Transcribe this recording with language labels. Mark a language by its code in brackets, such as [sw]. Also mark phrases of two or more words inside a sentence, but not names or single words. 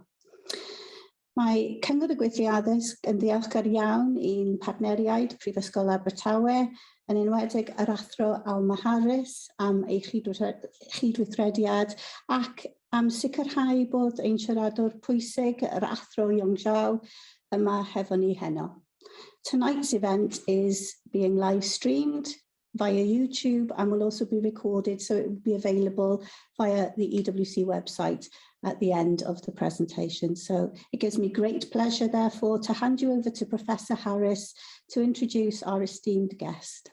[cy] Mae Cyngor y Gweithlu Addysg yn ddiolchgar iawn i'n partneriaid Prifysgol Abertawe, yn enwedig yr athro Alma Harris am ei chydweithrediad ac am sicrhau bod ein siaradwr pwysig, yr athro Yong Zhao, yma hefo ni heno. [en] Tonight's event is being live streamed via YouTube and will also be recorded, so it will be available via the EWC website at the end of the presentation. So it gives me great pleasure, therefore, to hand you over to Professor Harris to introduce our esteemed guest.